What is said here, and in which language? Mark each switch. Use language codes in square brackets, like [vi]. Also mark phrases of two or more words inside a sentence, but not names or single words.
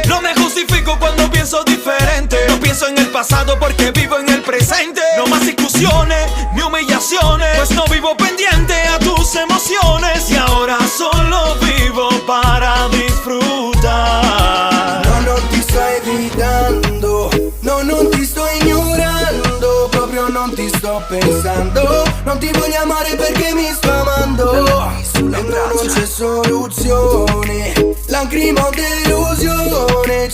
[es] No me justifico cuando pienso diferente. No pienso en el pasado porque vivo en el presente. No más discusiones ni humillaciones, pues no vivo pendiente a tus emociones. Y ahora solo vivo para disfrutar. [it] No, non ti sto evitando. No, non ti sto ignorando. Proprio non ti sto pensando. Non ti voglio amare perché mi sto amando. E non c'è soluzione. Lacrima o delusione.